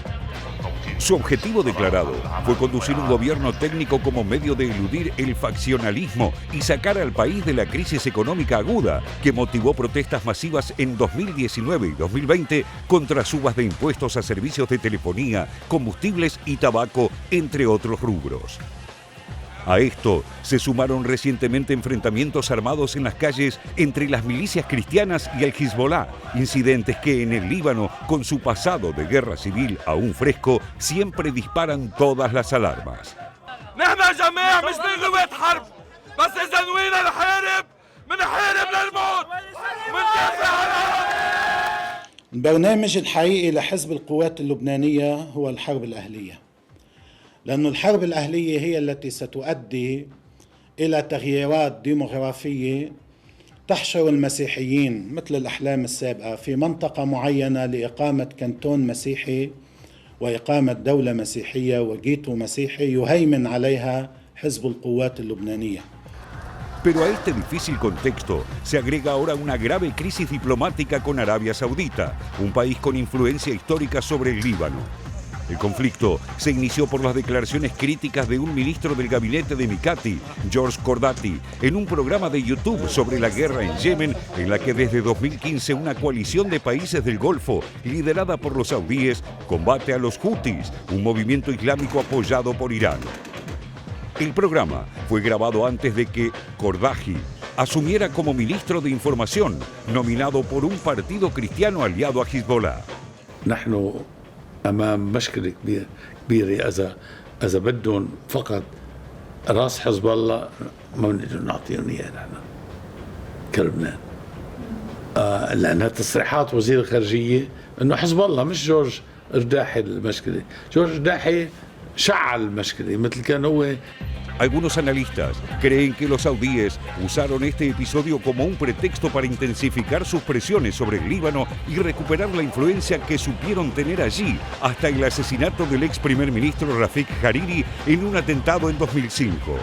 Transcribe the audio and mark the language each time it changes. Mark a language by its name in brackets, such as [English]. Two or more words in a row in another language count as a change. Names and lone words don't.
[Spanish] Su objetivo declarado fue conducir un gobierno técnico como medio de eludir el faccionalismo y sacar al país de la crisis económica aguda que motivó protestas masivas en 2019 y 2020 contra subas de impuestos a servicios de telefonía, combustibles y tabaco, entre otros rubros. A esto se sumaron recientemente enfrentamientos armados en las calles entre las milicias cristianas y el Hezbollah, incidentes que en el Líbano, con su pasado de guerra civil aún fresco, siempre disparan todas las alarmas. [Arabic] البرنامج الحقيقي لحزب القوات اللبنانية هو الحرب الأهلية. لأن الحرب الأهلية هي التي ستؤدي إلى تغييرات ديموغرافية تحشر المسيحيين مثل الأحلام السابقة في منطقة معينة لإقامة كنتون مسيحي وإقامة دولة مسيحية وجيتو مسيحي يهيمن عليها حزب القوات اللبنانية. [Spanish] Pero a este difícil contexto se agrega ahora una grave crisis diplomática con Arabia Saudita, un país con influencia histórica sobre el Líbano. El conflicto se inició por las declaraciones críticas de un ministro del gabinete de Mikati, George Cordati, en un programa de YouTube sobre la guerra en Yemen, en la que desde 2015 una coalición de países del Golfo, liderada por los saudíes, combate a los Houthis, un movimiento islámico apoyado por Irán. El programa fue grabado antes de que Cordaji asumiera como ministro de Información, nominado por un partido cristiano aliado a Hezbollah. [Arabic] أمام مشكلة كبيرة إذا بدهم فقط راس حزب الله ما بنقدر نعطيهم إياه نحن كلبنان. لأنها تصريحات وزير الخارجية إنه حزب الله مش جورج رداحي المشكلة، جورج رداحي شعل المشكلة مثل كان هو. [Spanish] Algunos analistas creen que los saudíes usaron este episodio como un pretexto para intensificar sus presiones sobre el Líbano y recuperar la influencia que supieron tener allí hasta el asesinato del ex primer ministro Rafik Hariri en un atentado en 2005.